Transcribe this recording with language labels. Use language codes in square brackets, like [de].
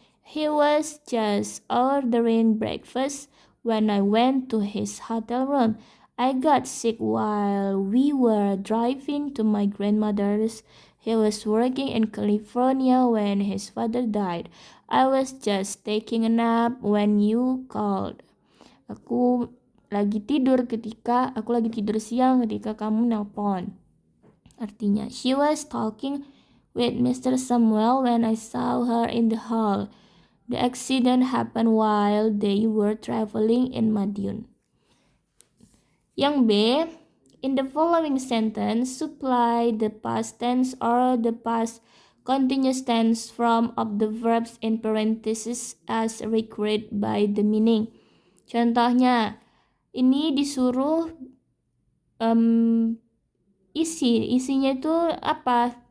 [en] He was just ordering breakfast when I went to his hotel room. I got sick while we were driving to my grandmother's. He was working in California when his father died. I was just taking a nap when you called. [id] Aku lagi tidur siang ketika kamu nelpon. Artinya, [en] she was talking with Mr. Samuel when I saw her in the hall. The accident happened while they were traveling in Madiun. [id] Yang B, [en] in the following sentence, supply the past tense or the past continuous tense form of the verbs in parentheses as required by the meaning. [id] Contohnya, ini disuruh isinya itu apa?